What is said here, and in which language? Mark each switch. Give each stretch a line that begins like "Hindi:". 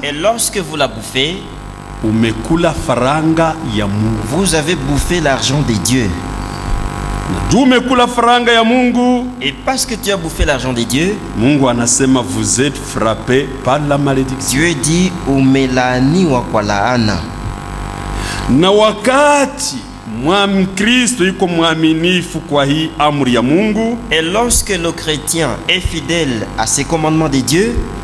French: Et lorsque vous la bouffez,
Swahili: umekula faranga ya Mungu.
French: vous avez bouffé l'argent de Dieu.
Swahili: Na juu umekula faranga ya Mungu,
French: Et parce que tu as bouffé l'argent de Dieu,
Swahili: Mungu anasema
French: vous êtes frappés par la malédiction. Dieu dit
Swahili: umelaaniwa kwa laana. Na wakati Mkristo yuko mwaminifu kwa hii amri ya Mungu,
French: Et lorsque le chrétien est fidèle à ces commandements de Dieu,